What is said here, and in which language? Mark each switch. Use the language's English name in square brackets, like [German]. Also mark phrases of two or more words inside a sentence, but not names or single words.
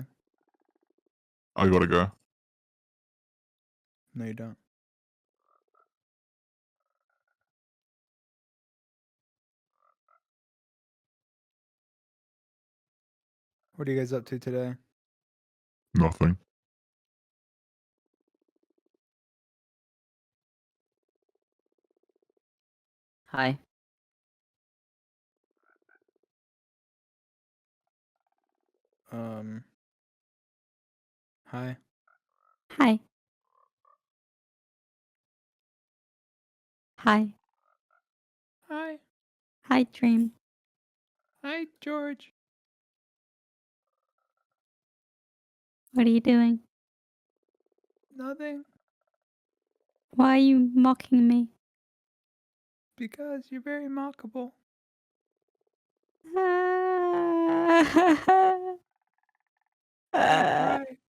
[English] I gotta go. No, you don't. What are you guys up to today? Nothing. Hi. Hi. Hi. Hi. Hi. Hi, Dream. Hi, George. What are you doing? Nothing. Why are you mocking me? Because you're very mockable. Right.